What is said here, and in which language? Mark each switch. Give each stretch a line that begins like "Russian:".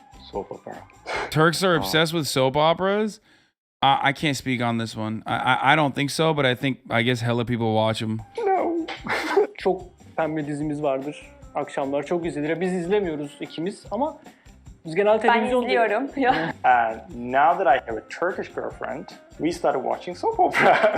English: Soap opera. Turks are obsessed with soap operas. I can't speak on this one. I don't think so, but I guess hella people watch them. No.
Turkish: Çok pembe dizimiz vardır. Akşamlar çok izlenir. Biz izlemiyoruz ikimiz ama biz genel televizyon... Ben izliyorum.
English: Now that I have a Turkish girlfriend, we started watching soap opera